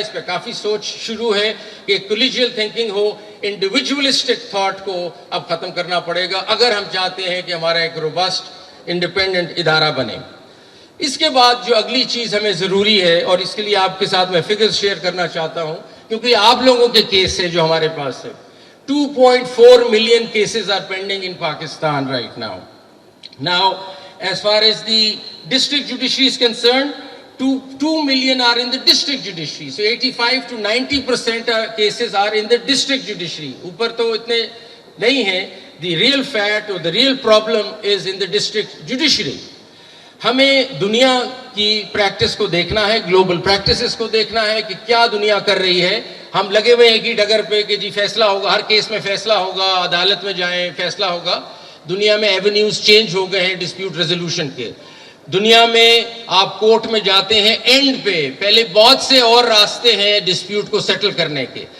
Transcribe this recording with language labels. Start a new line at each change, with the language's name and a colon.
Urdu: اس پہ کافی سوچ شروع ہے کہ کولیجیل تھنکنگ ہو, انڈیویجولسٹک تھاٹ کو اب ختم کرنا پڑے گا اگر ہم چاہتے ہیں کہ ہمارا ایک روبسٹ انڈیپینڈنٹ ادارہ بنے. اس کے بعد جو اگلی چیز ہمیں ضروری ہے, اور اس کے لیے آپ کے ساتھ میں فگرز شیئر کرنا چاہتا ہوں کیونکہ آپ لوگوں کے کیس ہے جو ہمارے پاس ہے.
English: 2.4 million cases are pending in Pakistan right now. Now, as far as the district judiciary is concerned, 2 million are in the district judiciary. So 85 to 90% cases are in the district judiciary.
Urdu: اوپر تو اتنے نہیں ہیں.
English: The real fact or the real problem is in the district judiciary.
Urdu: ہمیں دنیا کی practice کو دیکھنا ہے, گلوبل پریکٹسز کو دیکھنا ہے کہ کیا دنیا کر رہی ہے. ہم لگے ہوئے ہیں کہ ڈگر پہ کہ جی فیصلہ ہوگا, ہر کیس میں فیصلہ ہوگا, عدالت میں جائیں فیصلہ ہوگا. دنیا میں ایونیوز چینج ہو گئے ہیں ڈسپیوٹ ریزولوشن کے. دنیا میں آپ کورٹ میں جاتے ہیں اینڈ پہ, پہلے بہت سے اور راستے ہیں ڈسپیوٹ کو سیٹل کرنے کے.